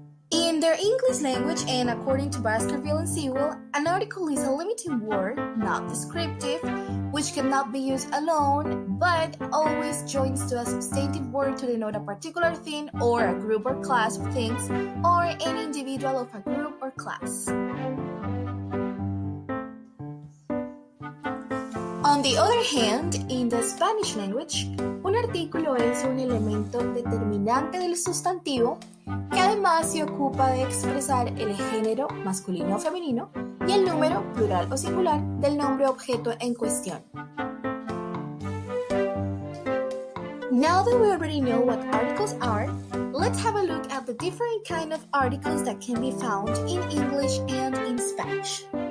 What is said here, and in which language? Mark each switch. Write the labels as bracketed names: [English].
[English] In their English language and according to Baskerville and Sewell, an article is a limiting word, not descriptive, which cannot be used alone, but always joins to a substantive word to denote a particular thing or a group or class of things, or an individual of a group or class. On the other hand, in the Spanish language, [Spanish] un artículo es un elemento determinante del sustantivo que además se ocupa de expresar el género masculino o femenino y el número plural o singular del nombre objeto en cuestión. [English] Now that we already know what articles are, let's have a look at the different kind of articles that can be found in English and in Spanish.